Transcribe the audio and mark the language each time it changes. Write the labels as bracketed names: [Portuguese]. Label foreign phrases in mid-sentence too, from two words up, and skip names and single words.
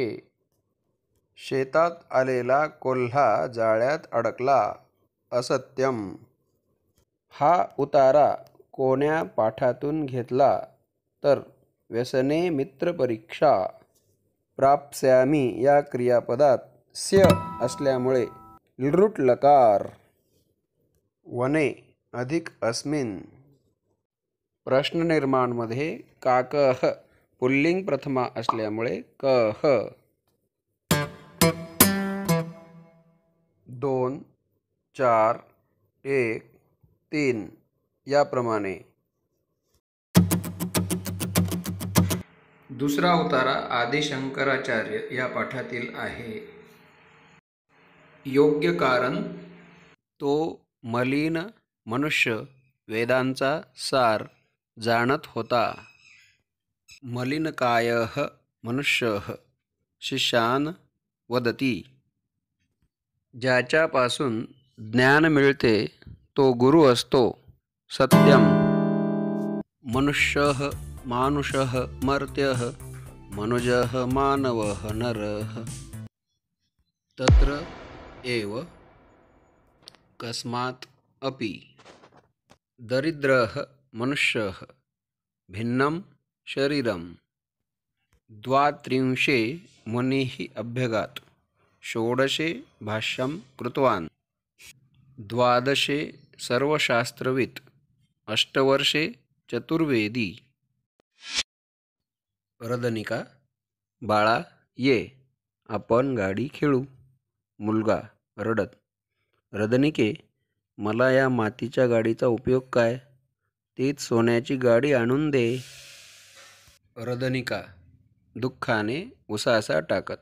[Marathi] शेतात आलेला कोल्हा जाळ्यात अडकला. असत्यम. हा उतारा कोण्या पाठातून घेतला तर व्यसने मित्र परीक्षा. प्राप्स्यामी या क्रियापदात स्य असल्यामुळे लृट लकार. [Sanskrit] वने अधिक अस्मिन. [Marathi] प्रश्न निर्माणमध्ये काकः पुल्लिंग प्रथमा असल्यामुळे कः. 2 4 1 3 याप्रमाणे. दुसरा उतारा आदि शंकराचार्य या पाठातील आहे. योग्य कारण. तो मलिन मनुष्य वेदांचा सार जाणत होता. [Sanskrit] मलिनकायः मनुष्यः शिष्यान् वदति. [Marathi] ज्याच्यापासून ज्ञान मिळते तो गुरु असतो. सत्यम. [Sanskrit] मनुष्यः मानुषः मर्त्यः मनुजः मानवः नरः. तत्र एव कस्मात् अपि. दरिद्रः मनुष्यः भिन्नं शरीरं. 32 मुनिः अभ्यगात्. 16 भाष्यं कृतवान्. 12 सर्वशास्त्रवित्. 8 वर्षे चतुर्वेदी. रदनिका. [Marathi] बाळा ये, आपण गाडी खेळू. मुलगा रडत. रदनिके, मला या मातीच्या गाडीचा उपयोग काय? तीच सोन्याची गाडी आणून दे. रदनिका दुःखाने उसासा टाकत.